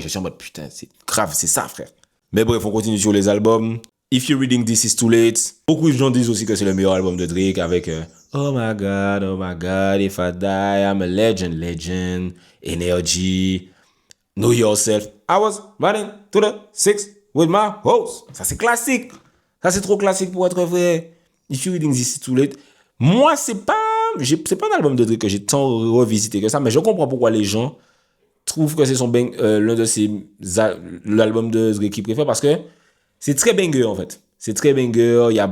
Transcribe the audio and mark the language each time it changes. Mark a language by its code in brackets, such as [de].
[fr] Je suis en mode, putain, c'est grave, c'est ça, frère. Mais bref, on continue sur les albums. If You're Reading This Is Too Late. Beaucoup de gens disent aussi que c'est le meilleur album de Drake avec [en] oh my God, if I die, I'm a legend, [fr] Energy, Know Yourself. [en] I was running to the six with my hoes. [fr] Ça c'est classique. Ça c'est trop classique pour être vrai. If You're Reading This Is Too Late. Moi c'est pas un album de Drake que j'ai tant revisité que ça, mais je comprends pourquoi les gens trouvent que c'est l'un de l'album de Drake qu'ils préfèrent, parce que c'est très banger en fait. C'est très banger.